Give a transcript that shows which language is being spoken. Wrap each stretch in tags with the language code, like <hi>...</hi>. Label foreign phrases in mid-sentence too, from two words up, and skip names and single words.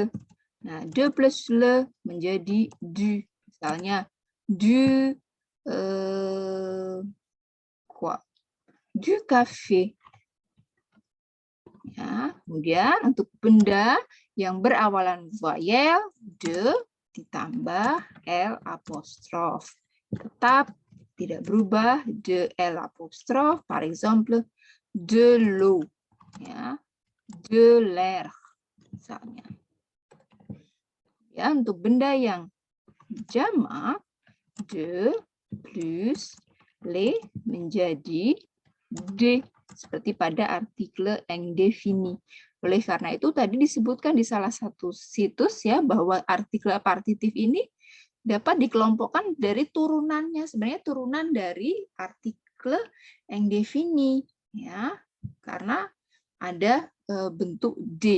<id>Nah,</id> <fr>de plus le</fr> <id>menjadi du. Misalnya</id> <fr>du du café.</fr> <id>Ya, kemudian untuk benda yang berawalan voyelle de ditambah L apostrof. Tetap tidak berubah de L apostrof,</id> <fr>par exemple de l'eau,</fr> <id>ya,</id> <fr>de l'air,</fr> <id>misalnya. Ya, untuk benda yang jamak,</id> <fr>de plus le</fr> <id>menjadi de, seperti pada artikel indefini. Oleh karena itu tadi disebutkan di salah satu situs ya bahwa artikel partitif ini dapat dikelompokkan dari turunannya, sebenarnya turunan dari artikel indefini ya, karena ada bentuk d.</id>